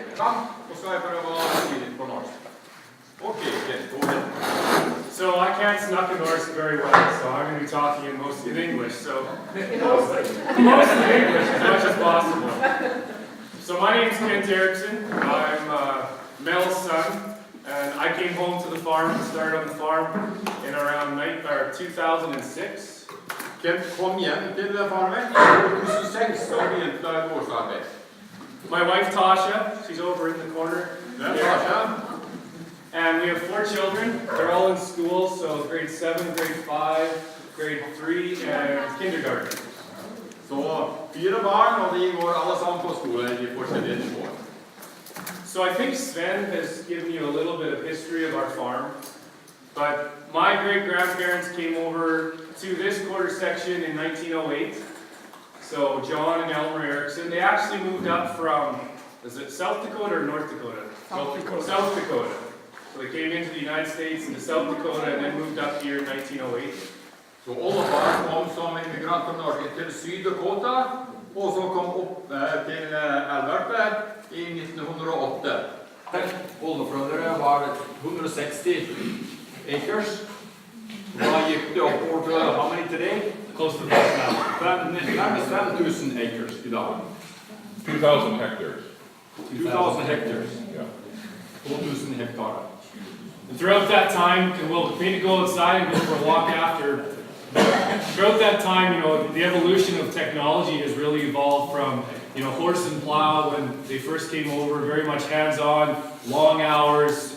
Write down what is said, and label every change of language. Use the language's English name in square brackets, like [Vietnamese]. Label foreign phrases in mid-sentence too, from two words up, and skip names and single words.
[Norwegian] og så jeg prøver å si litt på norsk. [English] Ok, Kent, go ahead. So I can't snuck Norse very well, so I'm going to be talking in most in English. So mostly English as much as possible. So my name is Kent Erickson. I'm Mel's son, and I came home to the farm and started on the farm in around 2006. [Norwegian] Kent kom hjem til farmen i 2006 og begynte gårdsarbeid. [English] My wife Tasha, she's over in the corner. Tasha. And we have 4 children. They're all in school, so grade 7, grade 5, grade 3, and kindergarten. [Norwegian] Så 4 barn, og de går alle sammen på skole i forskjellige nivåer. [English] So I think Svein has given you a little bit of history of our farm. But my great-grandparents came over to this quarter section in 1908. So John and Elmer Erickson, they actually moved up from, is it South Dakota or North Dakota? South Dakota. South Dakota. So they came into the United States into South Dakota and then moved up here in 1908. [Norwegian] Så oldefar kom som immigrant fra Norge til Syd-Dakota, og så kom opp til Alberta i 1908. Oldeforeldre var 160 acres. Da gikk det oppover til [English] how many today? Close to that now. [Norwegian] Nærmest 5,000 acres i dag. [English] 2,000 hectares. 2,000 hectares. Yeah. [Norwegian] 2,000 hektar. [English] And throughout that time, and we'll maybe go outside and go for a walk after. Throughout that time, you know, the evolution of technology has really evolved from, you know, horse and plow when they first came over, very much hands-on, long hours.